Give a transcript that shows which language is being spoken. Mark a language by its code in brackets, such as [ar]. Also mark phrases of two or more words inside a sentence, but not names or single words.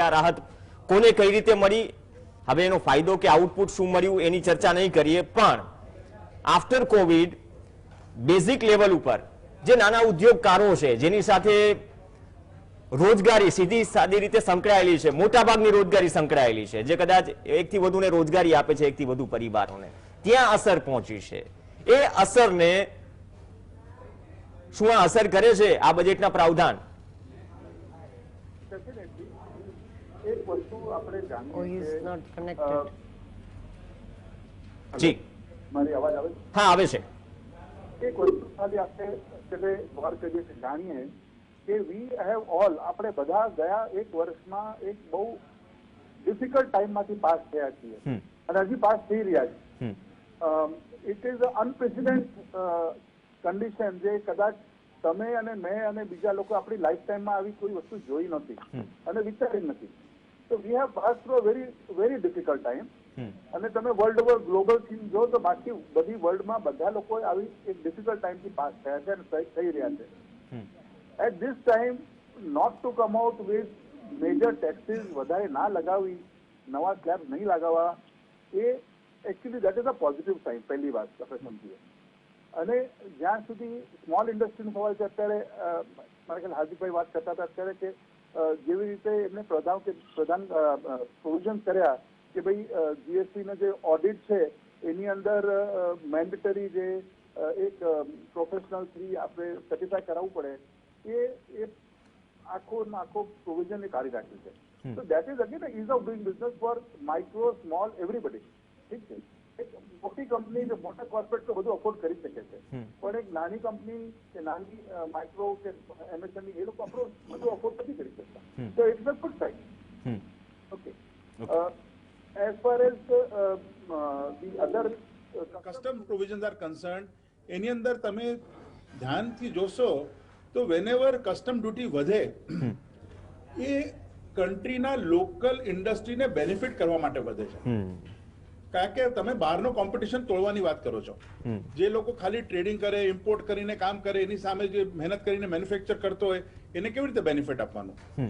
[gu] આ રાહત કોને કઈ રીતે મળી, હવે એનો ફાયદો કે આઉટપુટ શું મળ્યું એની ચર્ચા નહીં કરીએ, પણ [en] after Covid basic level [gu] ઉપર જે નાના ઉદ્યોગકારો છે જેની સાથે રોજગારી સીધી સાદી રીતે સંકળાયેલી છે, મોટાભાગની રોજગારી સંકળાયેલી છે, જે કદાચ એકથી વધુને રોજગારી આપે છે, એકથી વધુ પરિવારોને, ત્યાં અસર પહોંચી છે, એ અસરને શું આ અસર કરે છે આ બજેટના પ્રાવધાન? એક વસ્તુ આપણે [en] Oh, he is not connected. [gu] જી મારી અવાજ આવે છે? હા આવે છે. એક વસ્તુ ખાલી આપણે ગૌર કરીએ કે જાણીએ કે [en] we have all [gu] આપણે બધા ગયા એક વર્ષમાં એક બહુ [en] difficult timeમાંથી [gu] પાસ થયા છીએ અને હજી પાસ થઈ રહ્યા છે. [en] it is unprecedented condition [gu] જે કદાચ તમે અને મેં અને બીજા લોકો આપણી [en] life timeમાં [gu] આવી કોઈ વસ્તુ જોઈ નથી અને વિચારી નથી. તો [en] we have pass through a very very difficult time [gu] અને તમે [en] world over global scene [gu] જો તો બાકી બધી વર્લ્ડમાં બધા લોકો આવી એક [en] difficult timeથી [gu] પાસ થયા છે અને થઈ રહ્યા છે. [en] At this time, not to come out with major taxes [gu] વધારે ના લગાવી, નવા સ્લેબ નહીં લગાવવા, એ [en] actually that is a positive sign. [gu] પહેલી વાત આપણે સમજીએ. અને જ્યાં સુધી [en] small industryનો [gu] સવાલ છે, અત્યારે મારા ખ્યાલ હાર્દિકભાઈ વાત કરતા હતા અત્યારે કે જેવી રીતે એમને પ્રધાન પ્રોવિઝન કર્યા કે ભાઈ જીએસટીનો જે ઓડિટ છે એની અંદર મેન્ડેટરી જે એક પ્રોફેશનલ થી આપણે સર્ટિફાય કરાવવું પડે, એ આખો પ્રોવિઝન એ કાઢી રાખ્યું છે. [en] So that is again ease of doing business for micro, small, everybody. [gu] ઠીક છે, એક મોટી કંપની કે મોટા કોર્પોરેટ તો બધું અફોર્ડ કરી શકે છે, પણ એક નાની કંપની કે નાની માઇક્રો કે એમએસએમઈ એ લોકો બધું અફોર્ડ નથી કરી શકતા. [en] તો it's a good sign. okay, as far as the other custom provisions are concerned, [gu] એની અંદર તમે ધ્યાનથી જોશો તો [en] whenever custom duty [gu] વધે એ કન્ટ્રીના લોકલ ઇન્ડસ્ટ્રીને બેનિફિટ કરવા માટે વધે છે. કારણ કે તમે બહારનો કોમ્પિટિશન તોડવાની વાત કરો છો. જે લોકો ખાલી ટ્રેડિંગ કરે, ઇમ્પોર્ટ કરીને કામ કરે, એની સામે જે મહેનત કરીને મેન્યુફેક્ચર કરતો હોય એને કેવી રીતે બેનિફિટ આપવાનું?